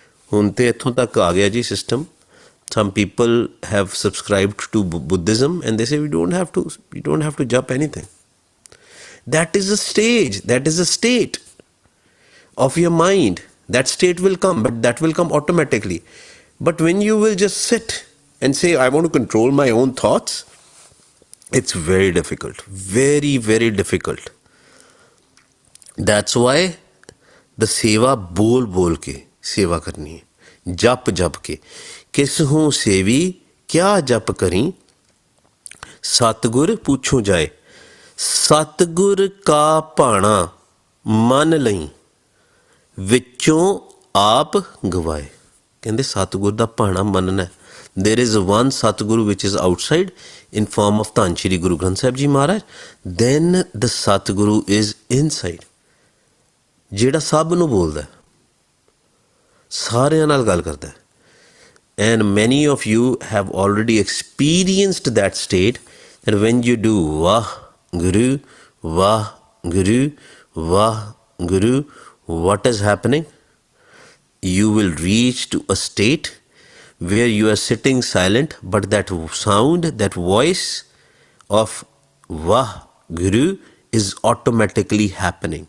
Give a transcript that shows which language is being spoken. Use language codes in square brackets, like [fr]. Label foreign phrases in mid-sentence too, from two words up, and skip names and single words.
[pa] ਹੁਣ ਤੇ ਇੱਥੋਂ ਤੱਕ ਆ ਗਿਆ ਜੀ ਸਿਸਟਮ. [en] Some people have subscribed to Buddhism and they say we don't have to jump anything. That is a stage, that is a state of your mind. That state will come, but that will come automatically. But when you will just sit and say, I want to control my own thoughts, it's very difficult, very, very difficult. That's why [pa] the ਸੇਵਾ ਬੋਲ ਕੇ ਸੇਵਾ ਕਰਨੀ ਹੈ, ਜਪ ਕੇ. ਕਿਸ ਹੂੰ ਸੇਵੀ ਕਿਆ ਜਪ ਕਰੀ, ਸਤਗੁਰ ਪੂਛੋ ਜਾਏ, ਸਤਗੁਰ ਕਾ ਭਾਣਾ ਮਨ ਲਈ, ਵਿਚੋਂ ਆਪ ਗਵਾਏ. ਕਹਿੰਦੇ ਸਤਗੁਰ ਕਾ ਭਾਣਾ ਮੰਨਣਾ. [en] there is one Satguru which is outside in form of ਧੰਨ ਸ਼੍ਰੀ ਗੁਰੂ ਗ੍ਰੰਥ ਸਾਹਿਬ ਜੀ ਮਹਾਰਾਜ. then the ਸਤਗੁਰੂ is inside, [pa] ਜਿਹੜਾ ਸਭ ਨੂੰ ਬੋਲਦਾ, ਸਾਰਿਆਂ ਨਾਲ ਗੱਲ ਕਰਦਾ. [en] And many of you have already experienced that state, that when you do Vah Guru, Vah Guru, Vah Guru, what is happening? You will reach to a state where you are sitting silent, but that sound, that voice of Vah Guru is automatically happening.